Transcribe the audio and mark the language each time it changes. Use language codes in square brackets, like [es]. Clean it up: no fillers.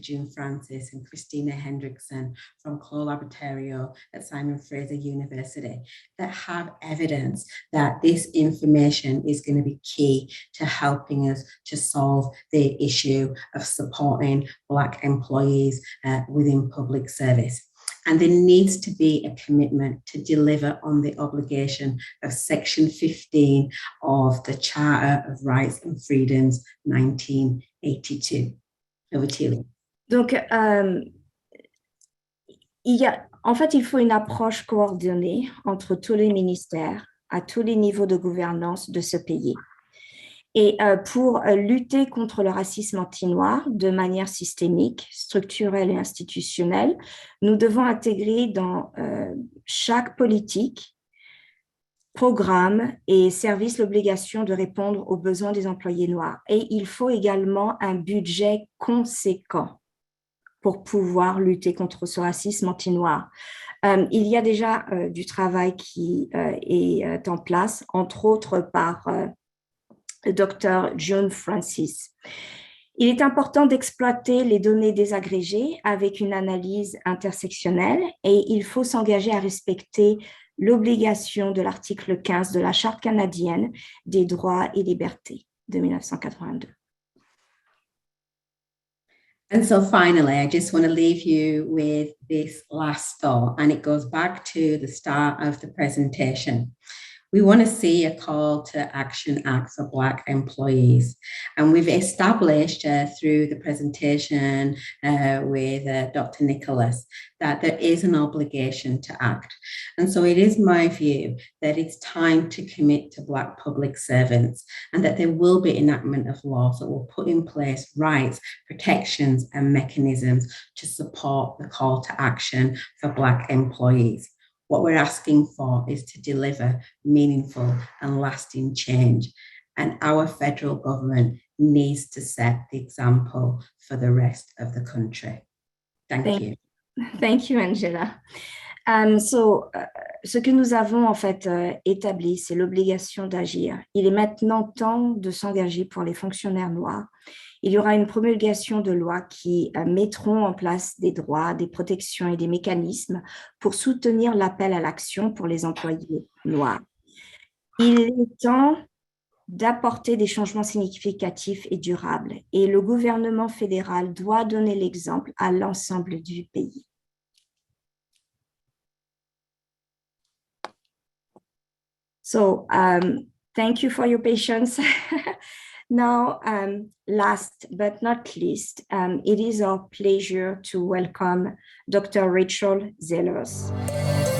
[en] June Francis and Christina Hendrickson from Laboratorio at Simon Fraser University that have evidence that this information is going to be key to helping us to solve the issue of supporting Black employees within public service. And there needs to be a commitment to deliver on the obligation of Section 15 of the Charter of Rights and Freedoms 1982. Over to you. [fr] Donc, il faut une approche coordonnée entre tous les ministères à tous les niveaux de gouvernance de ce pays. Et pour lutter contre le racisme anti-noir de manière systémique, structurelle et institutionnelle, nous devons intégrer dans chaque politique, programme et service l'obligation de répondre aux besoins des employés noirs. Et il faut également un budget conséquent pour pouvoir lutter contre ce racisme anti-noir. Il y a déjà du travail qui est en place, entre autres par le Dr. June Francis. Il est important d'exploiter les données désagrégées avec une analyse intersectionnelle et il faut s'engager à respecter l'obligation de l'article 15 de la Charte canadienne des droits et libertés de 1982. [en] And so finally, I just want to leave you with this last thought, and it goes back to the start of the presentation. We want to see a call to action act for Black employees. And we've established through the presentation with Dr. Nicholas that there is an obligation to act. And so it is my view that it's time to commit to Black public servants and that there will be enactment of laws that will put in place rights, protections, and mechanisms to support the call to action for Black employees. What we're asking for is to deliver meaningful and lasting change. And our federal government needs to set the example for the rest of the country. Thank you. Thank you, Angela. [fr] Ce que nous avons en fait établi, c'est l'obligation d'agir. Il est maintenant temps de s'engager pour les fonctionnaires noirs. Il y aura une promulgation de lois qui mettront en place des droits, des protections et des mécanismes pour soutenir l'appel à l'action pour les employés noirs. Il est temps d'apporter des changements significatifs et durables et le gouvernement fédéral doit donner l'exemple à l'ensemble du pays. [en] So, thank you for your patience. Now, last but not least, it is our pleasure to welcome Dr. [fr] Rejoignez le RJFF.